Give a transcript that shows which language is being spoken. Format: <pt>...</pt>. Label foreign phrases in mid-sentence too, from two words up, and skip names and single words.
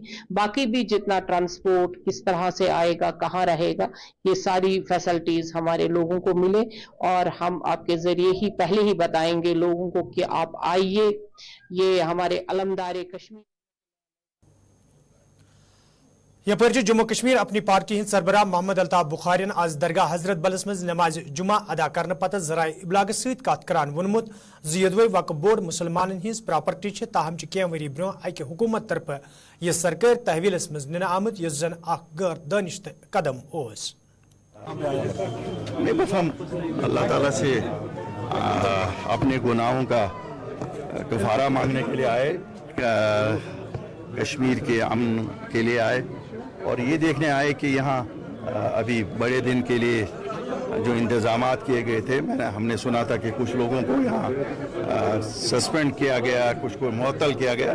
<hi>बाकी भी जितना ट्रांसपोर्ट किस तरह से आएगा, कहाँ रहेगा, ये सारी फैसिलिटीज हमारे लोगों को मिले। और हम आपके जरिए ही पहले ही बताएंगे लोगों को कि आप आइए, ये हमारे अलमदार कश्मीर।</hi> <ks>यपर जम्मू कश्मीर अपनी पार्टी हिंद सरबराह मोहम्मद अल्ताफ बुखारियन आज दरगाह हजरत बलस मज नमाज जुमा अदा करने पत जराए इबलाग सत कत करान वोनमुत योदवे वक्फ बोर्ड मुसलमान हिंज प्रॉपर्टी ताहम कह वरी ब्रो अकि हुकूमत तरफ यह सरकार तहवीलस मज निन आमुत यस जन गैर दानिश कदम ओस।</ks> <hi>नहीं, बस हम अल्लाह ताला से अपने गुनाहों का कफारा मांगने के लिए आए, कश्मीर के अमन के लिए आए, और ये देखने आए कि यहाँ अभी बड़े दिन के लिए जो इंतज़ामात किए गए थे, हमने सुना था कि कुछ लोगों को यहाँ सस्पेंड किया गया, कुछ को मुअत्तल किया गया।</hi>